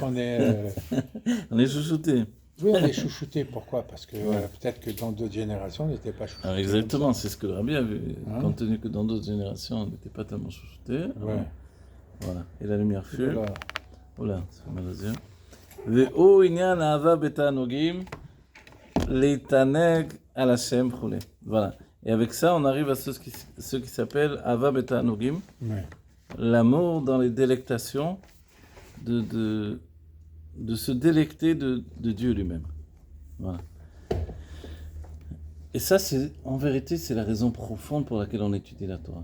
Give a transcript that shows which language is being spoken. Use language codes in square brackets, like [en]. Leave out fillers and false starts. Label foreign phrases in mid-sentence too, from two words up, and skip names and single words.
[fr] qu'on est... On est chouchoutés. Oui, on est chouchoutés. Pourquoi? Parce que peut-être que dans d'autres générations, on n'était pas chouchoutés. Alors exactement, c'est ce que le rabbi a vu. Hein? Compte tenu que dans d'autres générations, on n'était pas tellement chouchoutés. Ouais. Voilà, et la lumière fut. Voilà. Oula, ça fait mal aux yeux. [he] והוא ענין אהבה בתענוגים להתענג על השם וכולי. [fr] Voilà. Et avec ça, on arrive à ce qui s'appelle [he] אהבה בתענוגים, [fr] Ouais. l'amour dans les délectations, de se délecter de Dieu lui-même. Voilà. Et ça, en vérité, c'est la raison profonde pour laquelle on étudie la Torah.